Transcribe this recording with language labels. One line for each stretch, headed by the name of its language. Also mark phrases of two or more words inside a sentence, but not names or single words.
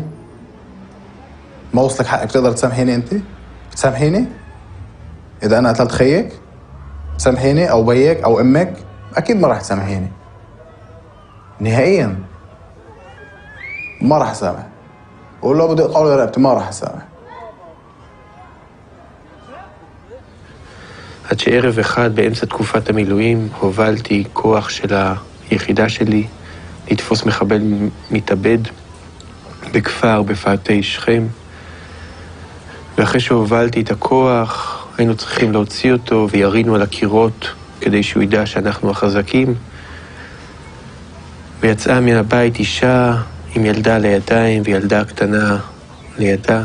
Arabic: ما وصلك حقك تقدر تسامحيني أنت؟ بتسامحيني؟ إذا أنا قتلت خيك؟ تسامحيني أو بيك أو أمك؟ أكيد ما راح تسامحيني نهائياً. ما راح أسامح، ولو بدي أقول رقبتي ما راح أسامح.
Hebrew: עד שערב אחד באמצע תקופת המילואים הובלתי כוח של היחידה שלי לתפוס מחבל מתאבד בכפר בפאתי שכם, ואחרי שהובלתי את הכוח היינו צריכים להוציא אותו וירינו על הקירות כדי שהוא ידע שאנחנו החזקים, ויצאה מן הבית אישה עם ילדה לידיים וילדה קטנה לידה.